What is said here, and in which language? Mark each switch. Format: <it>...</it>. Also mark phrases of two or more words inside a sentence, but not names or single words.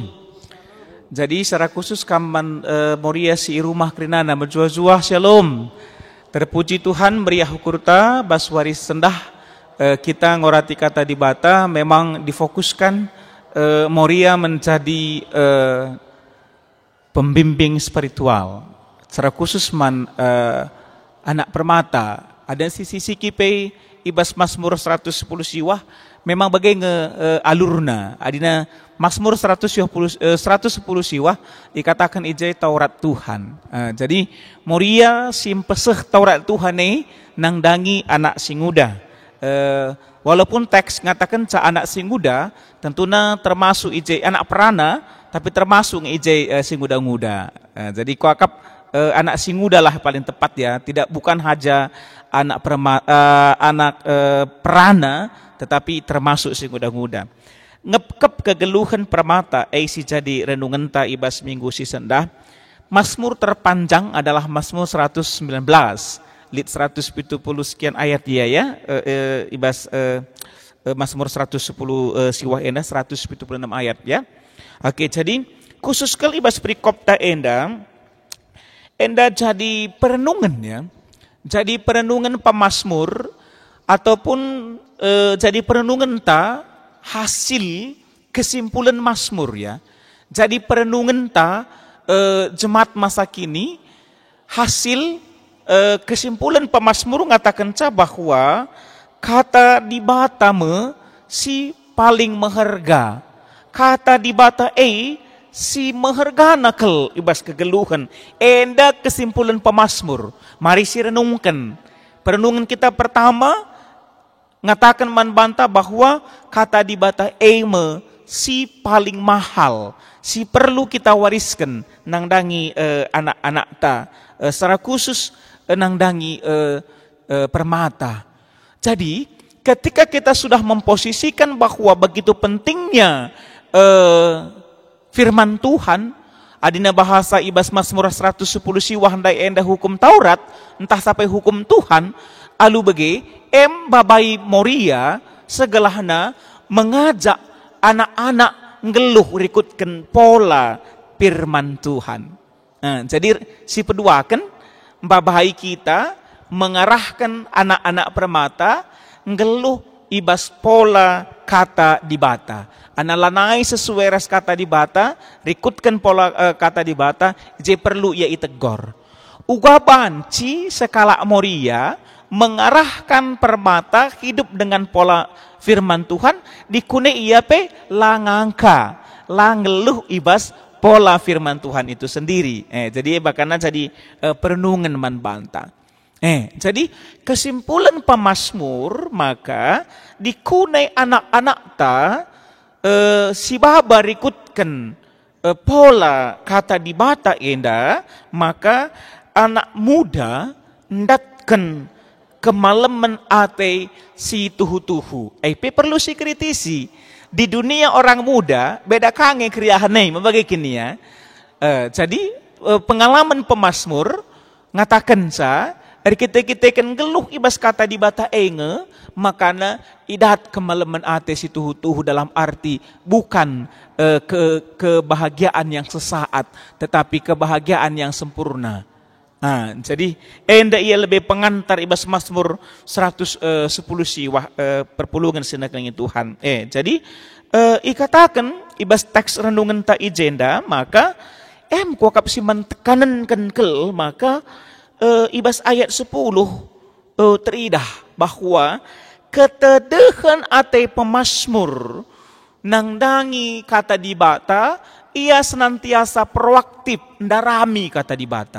<id>Jadi secara khusus</id> <btx>kaman moria si rumah krina na menjuah-juah, shalom. Terpuji Tuhan meriah hukurta baswaris sendah kita ngorati kata di bata</btx> <id>memang difokuskan moria menjadi pembimbing spiritual.</id> <btx>Secara khusus man anak permata ada sisi kipe ibas Mazmur 110 siwah memang bagai alurna adina Mazmur 110 siwah dikatakan ijai Taurat Tuhan. Jadi moria simpeseh Taurat Tuhan nang dangi anak singuda. Walaupun teks ngatakan ca anak singuda</btx> <id>tentunya termasuk</id> <btx>ijai anak perana tapi termasuk ijai singuda-nguda. Jadi kuakap anak singuda lah paling tepat ya, bukan haja anak perana tetapi termasuk singuda-nguda. Ngepkep kegeluhan permata si jadi renungan ta ibas minggu si sendah.</btx> <id>Mazmur terpanjang adalah Mazmur 119 lit 170 sekian ayat dia ya,</id> <btx>ibas Mazmur 110 siwah enda 176 ayat ya. Oke, jadi khusus kali ibas perikop ta enda jadi perenungan ya.</btx> <id>Jadi perenungan pemazmur ataupun jadi perenungan ta hasil kesimpulan mazmur ya. Jadi perenungan ta jemaat masa kini hasil kesimpulan pemazmur ngatakan ca bahwa kata di bata si paling meharga.</id> <btx>Kata di bata si mehargana kel ibas kegeluhan. Enda kesimpulan pemazmur.</btx> <id>Mari si renungkan. Perenungan kita pertama ngatakan manbanta bahwa</id> <btx>kata di bata si paling mahal,</btx> <id>si perlu kita wariskan</id> <btx>nang dangi anak-anak ta,</btx> <id>secara khusus</id> <btx>nang dangi permata.</btx> <id>Jadi ketika kita sudah memposisikan bahwa begitu pentingnya firman Tuhan,</id> <btx>adina bahasa ibas Mazmur 110 siwah ndai enda</btx> <id>hukum Taurat, entah sampai hukum Tuhan,</id> <btx>alu bege babai moria segelahna</btx> <id>mengajak anak-anak</id> <btx>ngeluh rikutkan pola</btx> <id>firman Tuhan.</id> <btx>Nah, jadi si peduakan babai kita</btx> <id>mengarahkan anak-anak permata</id> <btx>ngeluh ibas pola kata di bata. Analanai sesuai res kata di bata, rikutkan pola kata di bata, je perlu ia itegor.</btx> <id>Uga banci sekala moria mengarahkan permata hidup dengan pola firman Tuhan,</id> <btx>dikune ia langangka, langeluh ibas</btx> <id>pola firman Tuhan itu sendiri.</id> <btx>Jadi bakana jadi perenungan man banta. Jadi kesimpulan pemazmur maka dikunai anak-anak ta si baba rikutkan pola kata di bata enda, maka anak muda ndatkan kemalaman ate si tuhu-tuhu.</btx> <id>Perlu si kritisi.</id> <btx>Di dunia orang muda beda kange kriahane membagi kini ya. Jadi pengalaman pemazmur ngatakan sa kita kan geluh ibas kata di bata makana idat kemalaman ate si tuhu-tuhu</btx> <id>dalam arti bukan kebahagiaan yang sesaat tetapi kebahagiaan yang sempurna.</id> <btx>Jadi enda ia lebih pengantar ibas Mazmur 110 siwah perpulungan sinakling Tuhan. Jadi ikatakan ibas teks renungan ta ijenda maka kuakap si mentekanan kenkel maka ibas ayat 10 teridah</btx> <id>bahwa ketedehan</id> <btx>ate pemazmur nang dangi kata di bata ia</btx> <id>senantiasa proaktif</id> <btx>ndarami kata di bata.</btx>